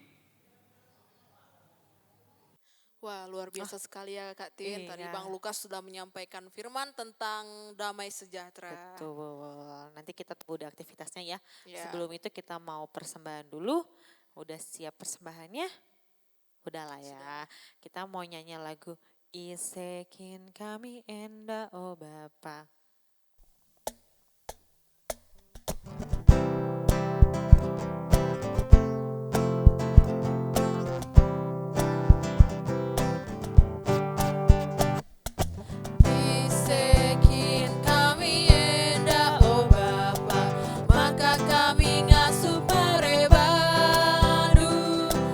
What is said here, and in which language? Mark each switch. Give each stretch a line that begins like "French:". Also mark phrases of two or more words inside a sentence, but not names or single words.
Indonesian: Wah, luar biasa sekali ya Kak Tin. Tadi Iya. Bang Lukas sudah menyampaikan firman tentang damai sejahtera. Betul. Nanti kita tunggu di aktivitasnya ya. Ya. Sebelum itu kita mau persembahan dulu. Udah siap persembahannya? Udah lah ya. Kita mau nyanyi lagu Isekin kami enda oh Bapa.
Batak Karo: Isekin kami enda oh Bapa, maka kami ngasuh merebadu.